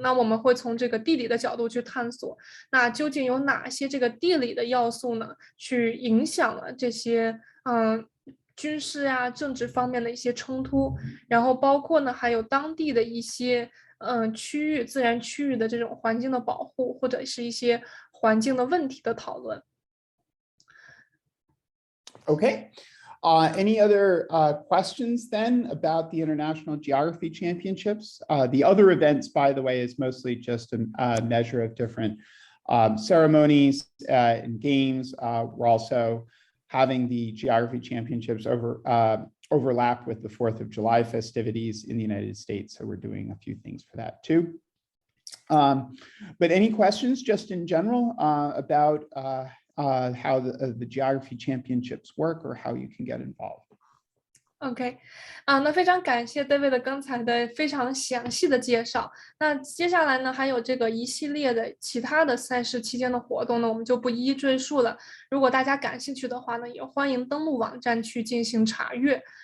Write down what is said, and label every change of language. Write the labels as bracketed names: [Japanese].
[Chinese] 那我们会从这个地理的角度去探索，那究竟有哪些这个地理的要素呢，去影响了这些军事啊、政治方面的一些冲突，然后包括呢还有当地的一些区域、自然区域的这种环境的保护，或者是一些环境的问题的讨论。 [English] Okay. Any other questions then about the International Geography Championships? The other events, by the way, is mostly just a measure of different ceremonies and games. We're also having the Geography Championships overlap with the 4th of July festivities in the United States. So we're doing a few things for that too. But any questions just in general about how the geography championships work or how you can get involved? [Chinese] OK，那非常感谢 David 刚才的非常详细的介绍。那接下来呢，还有这个一系列的其他的赛事期间的活动呢，我们就不一一赘述了。如果大家感兴趣的话呢，也欢迎登录网站去进行查阅。